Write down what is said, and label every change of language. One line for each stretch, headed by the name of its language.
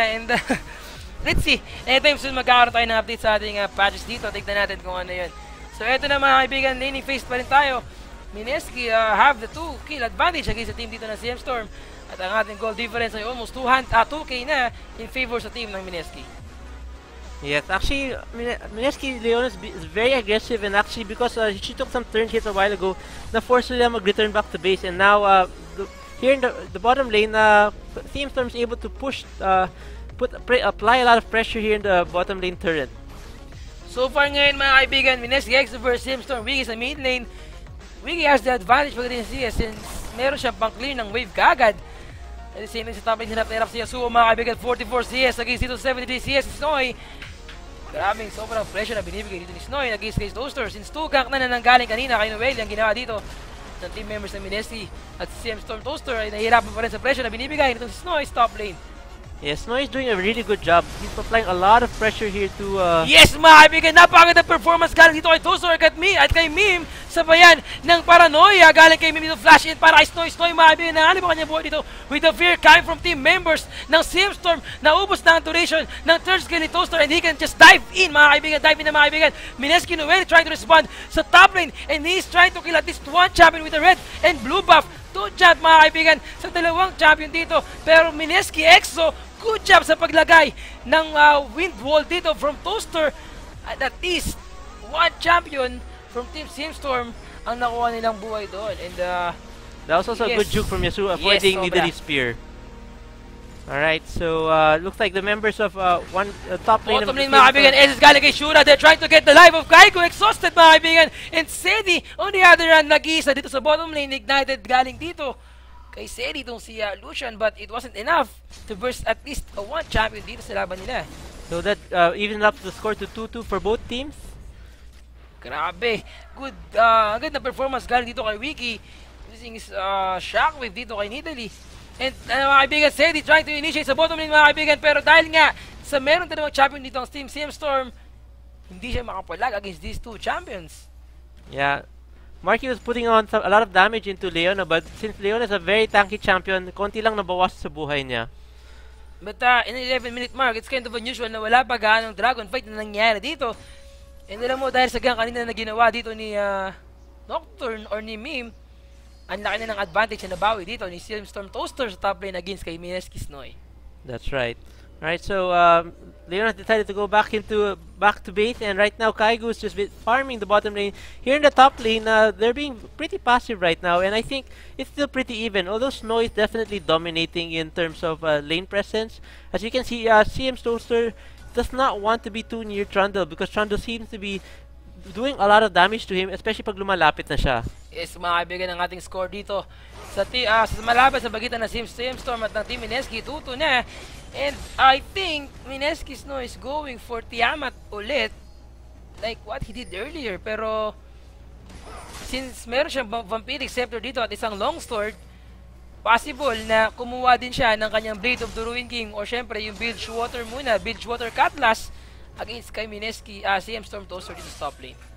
English: And, let's see. Anytime soon,
Filipino: magkakaroon tayo ng update sa ating patches dito. Tignan natin kung ano yun. So, eto na mga kaibigan. Laning phase pa rin tayo.
English: Mineski have the 2-kill advantage against
Filipino: sa team dito ng
English: CMStorm.
Filipino: At ang ating goal difference ay almost 2K na in favor sa team ng Mineski.
English: yes, actually, Mineski Leon is very aggressive, and actually because she took some turn hits a while ago, na forced them to return back to base, and now here in the bottom lane, CMStorm is able to push, apply a lot of pressure here in the bottom lane turret.
Filipino: So far ngayon mga kaibigan, Mineski X versus CMStorm. Wiki sa mid lane.
English: Wiki has the advantage
Filipino: pagdating sa CS since meron siyang pang clear ng wave kagad. At the same time sa top lane, hirap na hirap siya. So mga kaibigan, 44 CS against dito 73 CS ni Snoy. Grabing sobrang pressure na binibigay dito ni Snoy against kay Toaster. Since 2 gank na nananggaling kanina kay Noel, yung ginawa dito ng team members ng Mineski at si CMStorm Toaster ay nahihirapan pa rin sa pressure na binibigay nitong si Snoy sa top lane.
English: Yes, Snow is doing a really good job. He's applying a lot of pressure here to
Filipino: Yes mga kaibigan, napakaganda performance galing dito kay Toaster at kay Meme. Sabayan ng paranoia galing kay Meme dito flash in para kay Snoy mga kaibigan. Nangalib ang kanyang buhay dito
English: with the fear coming from
Filipino: team members ng CMStorm. Naubos na ang duration ng third skill ni Toaster
English: and he can just dive in
Filipino: mga kaibigan. Dive in na mga kaibigan.
English: Mineski Noel trying to respond
Filipino: sa top lane
English: and he's trying to kill at least one champion with the red and blue buff.
Filipino: 2 jump mga kaibigan sa dalawang champion dito. Pero Mineski Exo,
English: good job
Filipino: sa paglagay ng wind wall dito from Toaster.
English: At least one champion from Team CMStorm
Filipino: ang nakuha nilang buhay doon.
English: And that was also a good juke from Yasuo, avoiding Nidalee spear. Alright, so looks like the members of top lane
Filipino: bottom lane mga kaibigan, SS galing kay Shura.
English: They're trying to get the life of Kaiko.
Filipino: Exhausted mga kaibigan.
English: And Sedi, on the other hand,
Filipino: nag-iisa dito sa bottom lane.
English: Ignited galing dito kay Sedi itong si Lucian, but it wasn't enough to burst at least a one champion dito sa laban nila. So that evened up the score to 2-2 for both teams.
Filipino: Grabe. Good, good na performance galing dito kay Wiki.
English: Using his shockwave dito kay Nidalee.
Filipino: And mga kaibigan, Sedi trying to initiate sa bottom lane mga kaibigan, pero dahil nga sa meron dalawang champion dito ang Team CMStorm, hindi siya makapalag
English: against these two champions. Yeah. Marky was putting on a lot of damage into Leona, but since Leona is a very tanky champion,
Filipino: konti lang nabawas sa buhay niya.
English: But in the 11-minute mark, it's kind of unusual
Filipino: na wala pa gaanong dragon fight na nangyari dito. And alam mo, dahil sa gang kanina na ginawa dito ni Nocturne or ni Meme, ang laki na ng advantage na nabawi dito ni CMStorm Toaster sa top lane against kay Mineski Snoy.
English: That's right. Alright, so Leona decided to go back to base, and right now Kaigu's just farming the bottom lane. Here in the top lane, they're being pretty passive right now, and I think it's still pretty even, although Snow is definitely dominating in terms of lane presence. As you can see, CM Toaster does not want to be too near Trundle because Trundle seems to be doing a lot of damage to him, especially
Filipino: pag lumalapit na siya. Yes, mga kaibigan, ang ating score dito sa malaban sa bagitan ng CMStorm at ng Team Mineski, 2-2 na.
English: And I think Mineski Snow is going for Tiamat ulit like what he did earlier.
Filipino: Pero since meron siyang Vampiric Scepter dito at isang Longsword, possible na kumuha din siya ng kanyang Blade of the Ruined King or syempre yung Bilgewater muna, Bilgewater Cutlass against kay Mineski, CMStorm Toaster dito sa top lane.